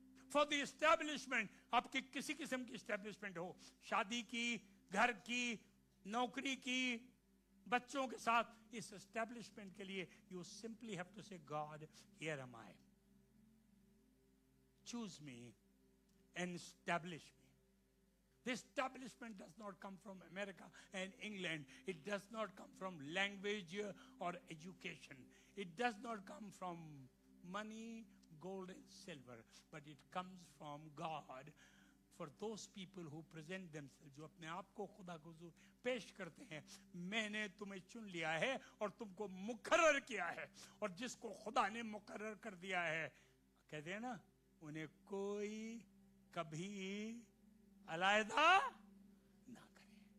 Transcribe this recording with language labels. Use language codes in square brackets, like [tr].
[en] For the establishment, [hi] आपकी किसी किस्म की establishment हो, शादी की, घर की, नौकरी की, बच्चों के साथ, इस establishment के लिए [en] you simply have to say, God, here am I. Choose me and establish me. The establishment does not come from America and England. It does not come from language or education. It does not come from money, gold and silver, but it comes from God. For those people who present themselves, [hi] जो अपने आप को खुदा को हुजूर पेश करते हैं, मैंने तुम्हें चुन लिया है और तुमको मुकर्रर किया है, और जिसको खुदा ने मुकर्रर कर दिया है, कहते हैं ना, उन्हें कोई कभी अलहदा ना करे।